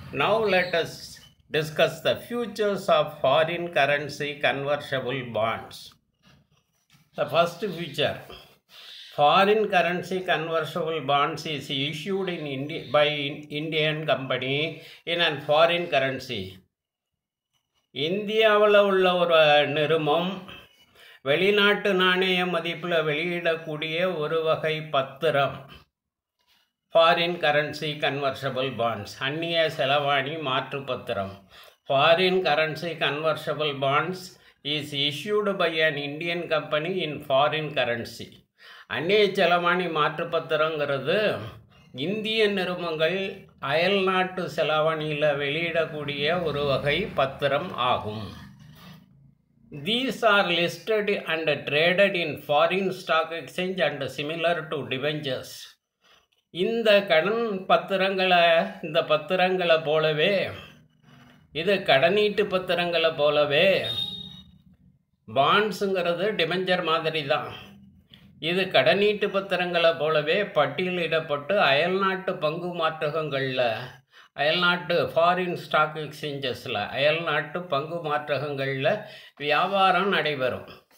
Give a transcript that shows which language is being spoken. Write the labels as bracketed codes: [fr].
[en] Now let us discuss the futures of foreign currency convertible bonds. The first feature, foreign currency convertible bonds is issued by Indian company in a foreign currency. [ta] இந்தியாவில் உள்ள ஒரு நிறுவனம் வெளிநாட்டு நாணய மதிப்பில் வெளியிடக்கூடிய ஒரு வகை பத்திரம் ஃபாரின் கரன்சி கன்வர்ஷபிள் பாண்ட்ஸ், அந்நிய செலவாணி மாற்று பத்திரம். [en] Foreign currency convertible bonds is issued by an Indian company in foreign currency. [ta] அந்நிய செலாவணி மாற்று பத்திரங்கிறது இந்திய நிறுவனங்கள் அயல் நாட்டு செலாவணியில் வெளியிடக்கூடிய ஒரு வகை பத்திரம் ஆகும். [en] These are listed and traded in foreign stock exchange and similar to debentures. [ta] இந்த கடன் பத்திரங்களை போலவே இது கடனீட்டு பத்திரங்களை போலவே பாண்ட்ஸுங்கிறது டிபெஞ்சர் மாதிரி தான். இது கடனீட்டு பத்திரங்களை போலவே பட்டியலிடப்பட்டு அயல்நாட்டு பங்கு மாற்றகங்களில் அயல்நாட்டு ஃபாரின் ஸ்டாக் எக்ஸ்சேஞ்சஸில் அயல்நாட்டு பங்கு மாற்றகங்களில் வியாபாரம் நடைபெறும்.